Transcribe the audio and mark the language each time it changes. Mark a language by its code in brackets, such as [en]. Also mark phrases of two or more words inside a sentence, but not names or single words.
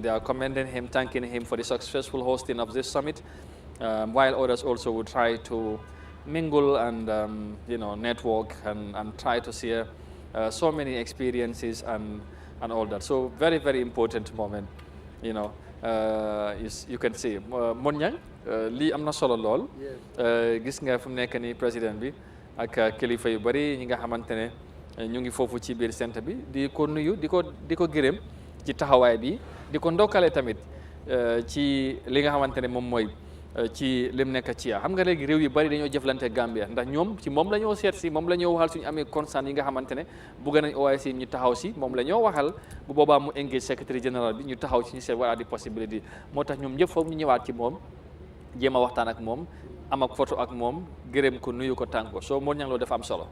[en] They are commending him, thanking him for the successful hosting of this summit, while others also would try to mingle and you know, network and try to share so many experiences and all that. So very, very important moment, you know. You can see [wo] Monyang lii am na solo lool gis nga fu mu nekk ni président bi ak kilifa yu bari ñi nga xamante ne ñu ngi foofu ci biir centre bi di ko nuyu di ko gërëm ci taxawaay bi di ko ndokkale tamit ci li nga xamante ne moom mooy ci lim nekk ci xam nga léegi réew yu bari dañoo jëflante Gambia ndax ñoom ci moom la ñoo seet si moom la ñoo waxal suñu amee constant yi nga xamante ne bëgg nañ OIC ñu taxaw si moom la ñoo waxal bu boobaa mu engage [fr] secrétaire général [wo] bi ñu taxaw ci ñu seet wala di possibilité moo tax ñoom ñëpp foog ñu ñëwaat ci moom jéem a waxtaan ak moom am ak photo ak moom gërëm ko nuyu ko tànk ko soo moo ñang loo dafa am solo.